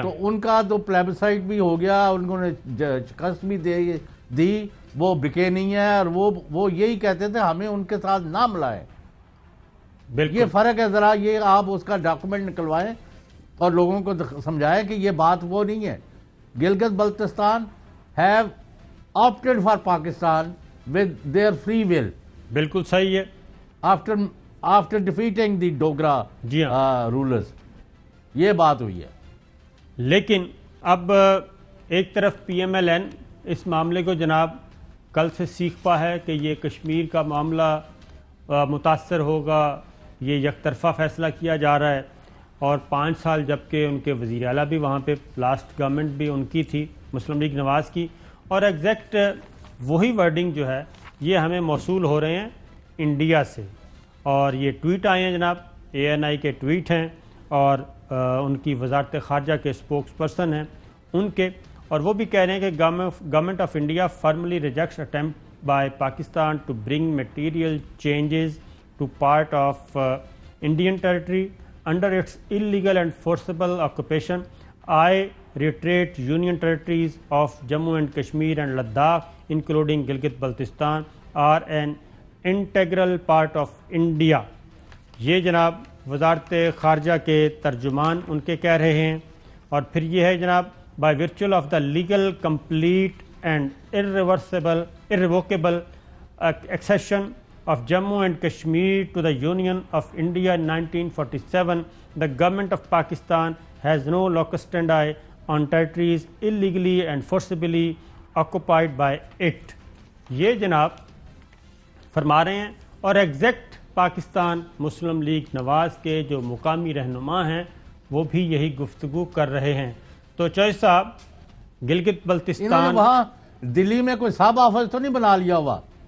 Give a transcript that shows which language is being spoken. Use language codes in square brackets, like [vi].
[ur] تو ان کا تو پلیبسائٹ بھی ہو گیا, انہوں نے شکست بھی دی, وہ بکے نہیں ہے اور وہ یہی کہتے تھے ہمیں ان کے ساتھ نہ ملائے. یہ فرق ہے. ذرا یہ آپ اس کا ڈاکومنٹ نکلوائیں اور لوگوں کو سمجھائیں کہ یہ بات وہ نہیں ہے. [en] Gilgit Baltistan have opted for Pakistan with their free will. [ur] بالکل صحیح ہے. [en] After defeating the Dogra rulers. [ur] یہ بات ہوئی ہے. لیکن اب ایک طرف پی ایم ایل این اس معاملے کو جناب کل سے سیکھ پا ہے کہ یہ کشمیر کا معاملہ متاثر ہوگا، یہ یک طرفہ فیصلہ کیا جا رہا ہے، اور 5 سال جبکہ ان کے وزیر اعلیٰ بھی وہاں پہ لاسٹ گورنمنٹ بھی ان کی تھی مسلم لیگ نواز کی، اور ایگزیکٹ وہی ورڈنگ جو ہے یہ ہمیں موصول ہو رہے ہیں انڈیا سے. اور یہ ٹویٹ آئے ہیں جناب، اے این آئی کے ٹویٹ ہیں اور ان کی وزارت خارجہ کے اسپوکس پرسن ہیں ان کے، اور وہ بھی کہہ رہے ہیں کہ [en] Government of India formally rejects attempt by Pakistan to bring material changes to part of Indian territory under its illegal and forcible occupation. I reiterate Union territories of Jammu and Kashmir and Ladakh, including Gilgit-Baltistan, are an integral part of India. [ur] یہ جناب وزارت خارجہ کے ترجمان ان کے کہہ رہے ہیں. اور پھر یہ ہے جناب [en] by virtue of the legal, complete and irrevocable accession of Jammu and Kashmir to the Union of India in 1947, the government of Pakistan has no locus standi on territories illegally and forcibly occupied by it. [ur] یہ جناب فرما رہے ہیں، اور exact Pakistan مسلم league نواز کے جو مقامی رہنما ہیں وہ بھی یہی گفتگو کر رہے ہیں. تو چوہدری صاحب گلگت بلتستان وہاں دلی میں کوئی سب آفس تو نہیں بنا لیا ہوا؟